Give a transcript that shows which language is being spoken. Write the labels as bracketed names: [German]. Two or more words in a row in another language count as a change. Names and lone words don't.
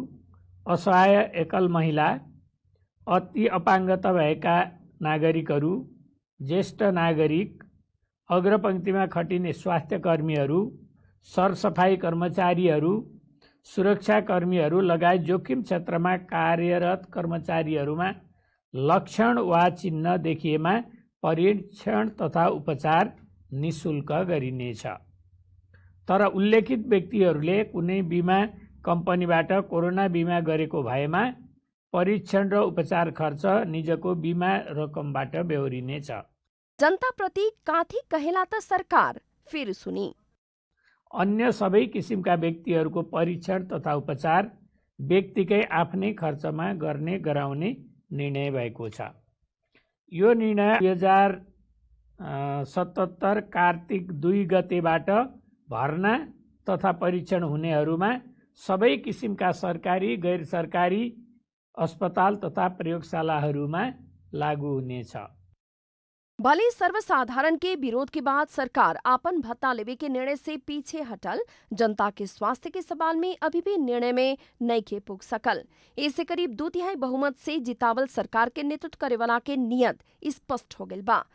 [Nepali] असहाय एकल महिला, अति अपाङ्गता भएका नागरिकहरू, ज्येष्ठ नागरिक, अग्रपङ्क्तिमा खटिने स्वास्थ्यकर्मीहरू, सरसफाई कर्मचारीहरू, सुरक्षाकर्मीहरू लगायत जोखिम क्षेत्रमा कार्यरत कर्मचारीहरूमा लक्षण वा चिन्ह देखिएमा परीक्षण तथा उपचार निःशुल्क गरिनेछ। तर उल्लेखित व्यक्तिहरूले कुनै बिमा कम्पनीबाट कोरोना बिमा गरेको भएमा परीक्षण र उपचार खर्च निजको बिमा रकमबाट बेहोरिनेछ। [Bhojpuri] जनता प्रति काथी कहेला त सरकार फिर सुनी। [Nepali] अन्य सबै किसिमका व्यक्तिहरूको परीक्षण तथा उपचार व्यक्तिकै आफ्नै खर्चमा गराउने निर्णय भएको छ। यो निर्णय 2077 कार्तिक 2 गतेबाट भर्ना तथा परीक्षण हुनेहरूमा सबै किसिमका सरकारी गैर सरकारी अस्पताल तथा प्रयोगशालाहरूमा लागू हुनेछ। [Bhojpuri] भले सर्वसाधारण के विरोध के बाद सरकार आपन भत्ता लेवे के निर्णय से पीछे हटल, जनता के स्वास्थ्य के सवाल में अभी भी निर्णय में नइखे पुग सकल। इससे करीब 2/3 बहुमत से जितावल सरकार के नेतृत्व करे वाला के नियत स्पष्ट हो गइल बा।